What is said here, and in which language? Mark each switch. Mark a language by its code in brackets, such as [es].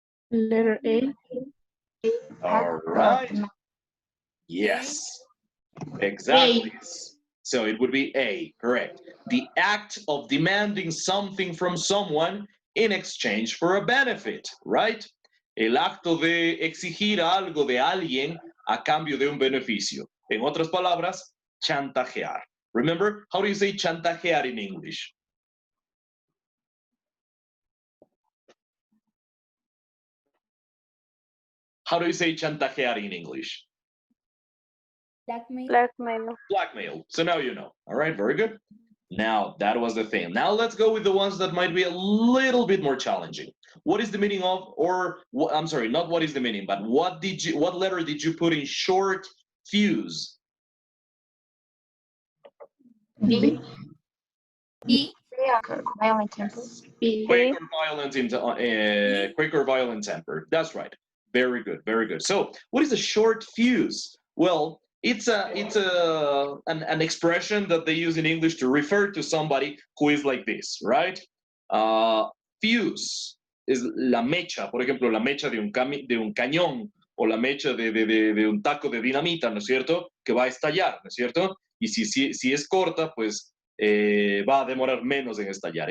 [en] Letter A. All right. Yes. Exactly. So it would be A, correct. The act of demanding something from someone in exchange for a benefit, right? [es] El acto de exigir algo de alguien a cambio de un beneficio. En otras palabras, chantajear. [en] Remember, how do you say chantajear in English? How do you say chantajear in English? Blackmail. Blackmail. Blackmail. So now you know. All right, very good. Now that was the thing. Now let's go with the ones that might be a little bit more challenging. What is the meaning of, or I'm sorry, not what is the meaning, but what letter did you put in short fuse? B. E. Violent temper. B. Quick or violent temper. That's right. Very good, very good. So what is a short fuse? Well, it's an expression that they use in English to refer to somebody who is like this, right? [es] Fuse is la mecha, por ejemplo, la mecha de un cañón o la mecha de un taco de dinamita, ¿no es cierto? Que va a estallar, ¿no es cierto? Y si es corta, pues va a demorar menos en estallar.